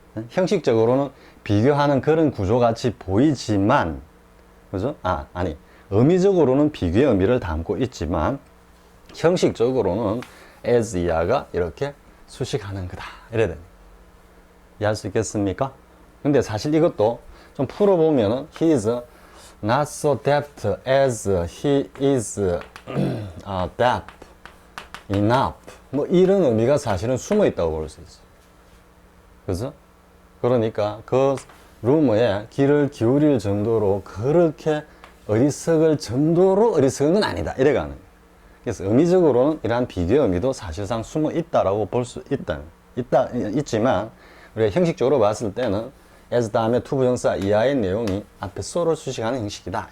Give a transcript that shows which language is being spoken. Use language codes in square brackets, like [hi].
[ko] 형식적으로는 비교하는 그런 구조 같이 보이지만, 그죠? 아니. 의미적으로는 비교의 의미를 담고 있지만, 형식적으로는 as 이하가 이렇게 수식하는 거다. 이래야 됩니다. 이해할 수 있겠습니까? 근데 사실 이것도 좀 풀어보면은, [en] he is not so deft as he is deft enough. [ko] 뭐 이런 의미가 사실은 숨어 있다고 볼 수 있어요. 그죠? 그러니까 그 루머에 귀를 기울일 정도로 그렇게 어리석을 정도로 어리석은 건 아니다. 이래가는 거예요. 그래서 의미적으로는 이러한 비교의 의미도 사실상 숨어 있다라고 볼 수 있지만 우리가 형식적으로 봤을 때는 as 다음에 투부정사 이하의 내용이 앞에 so를 수식하는 형식이다.